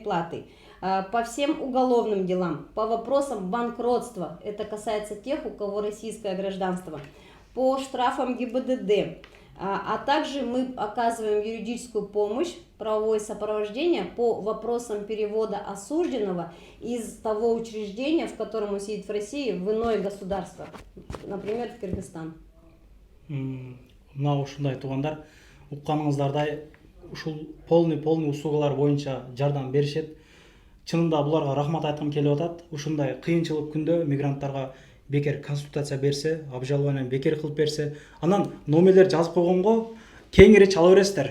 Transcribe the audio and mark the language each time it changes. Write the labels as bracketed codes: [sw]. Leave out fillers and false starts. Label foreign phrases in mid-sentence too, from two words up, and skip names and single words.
[ru] платы, по всем уголовным делам, по вопросам банкротства, это касается тех, у кого российское гражданство, по штрафам ГИБДД, а также мы оказываем юридическую помощь, правовое сопровождение по вопросам перевода осужденного из того учреждения, в котором он сидит в России, в иное государство, например, в Кыргызстан. [ky] Мына ушундай туугандар, укканыңыздардай ушул полный услугалар боюнча жардам беришет. Чынында буларга рахмат айткым келип атат. Ушундай кыйынчылык күндө мигранттарга бекер консультация берсе, обжалование бекер кылып берсе, анан номерлер жазып койгонго кеңири чала бересиздер.